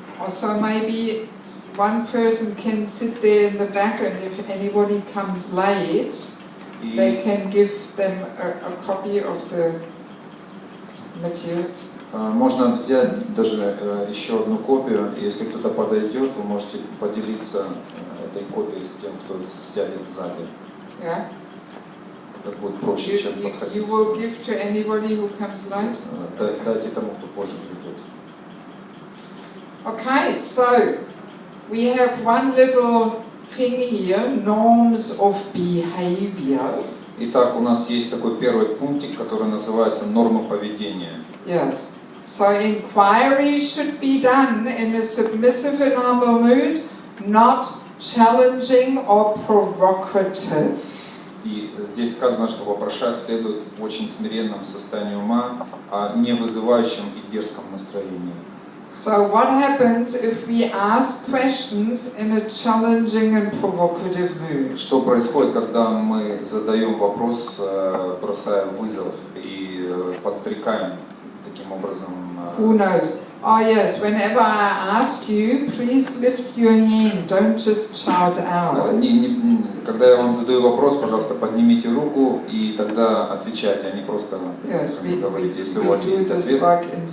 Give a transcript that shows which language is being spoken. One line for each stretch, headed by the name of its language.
English: So maybe one person can sit there in the back, and if anybody comes late, they can give them a copy of the materials.
Russian: Можно взять даже еще одну копию. Если кто-то подойдет, вы можете поделиться этой копией с тем, кто сядет сзади.
English: Yeah.
Russian: Это будет проще, чем подходить.
English: You will give to anybody who comes late?
Russian: Дайте тому, кто позже придет.
English: Okay, so we have one little thing here, norms of behavior.
Russian: Итак, у нас есть такой первый пунктик, который называется нормы поведения.
English: Yes. So inquiry should be done in a submissive and humble mood, not challenging or provocative.
Russian: И здесь сказано, что вопрошать следует в очень смиренном состоянии ума, а не вызывающем и дерзком настроении.
English: So what happens if we ask questions in a challenging and provocative mood?
Russian: Что происходит, когда мы задаем вопрос, бросая вызов и подстрекаем таким образом?
English: Who knows? Oh yes, whenever I ask you, please lift your hand, don't just shout out.
Russian: Когда я вам задаю вопрос, пожалуйста, поднимите руку и тогда отвечайте, а не просто говорите, если у вас есть ответ.